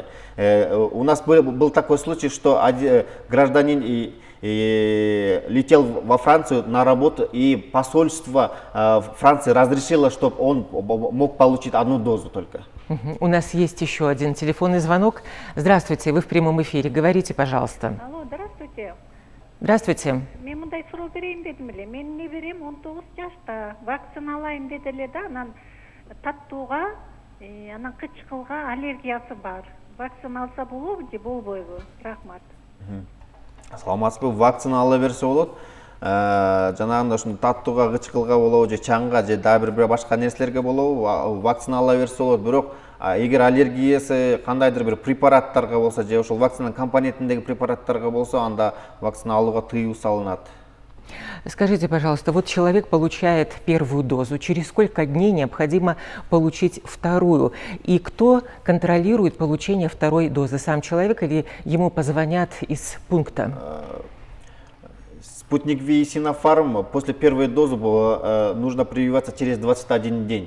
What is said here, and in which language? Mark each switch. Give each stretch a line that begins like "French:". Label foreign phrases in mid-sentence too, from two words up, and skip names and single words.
Russian: У нас был такой случай, что гражданин летел во Францию на работу, и посольство Франции разрешило, чтобы он мог получить 1 дозу только. У нас есть еще один телефонный звонок. Здравствуйте, вы в прямом эфире. Говорите, пожалуйста. Алло, здравствуйте. Здравствуйте.
Kyrgyz: Мен мындай суроо берейин дедим эле. Менин неберем 19 жашта. Вакцина алайын деди эле да, анан таттууга, анан кычкылга аллергиясы бар. Вакцина алса болобу же болбойбу? Рахмат. Саламатсызбы, вакцина ала берсе болот. Жанагындай ушундай таттууга, кычкылга болобу же чаңга же дагы бир башка нерселерге болобу вакцина ала берсе болот. Бирок эгер аллергиясы кандайдыр бир препараттарга болсо же ошол вакцинанын компонентиндеги препараттарга болсо, анда вакцина алууга тыюу салынат.
Russian: Скажите, пожалуйста, вот человек получает 1 дозу, через сколько дней необходимо получить 2? И кто контролирует получение 2 дозы? Сам человек или ему позвонят из пункта? Спутник Ви и Sinopharm после 1 дозы нужно прививаться через 21 день.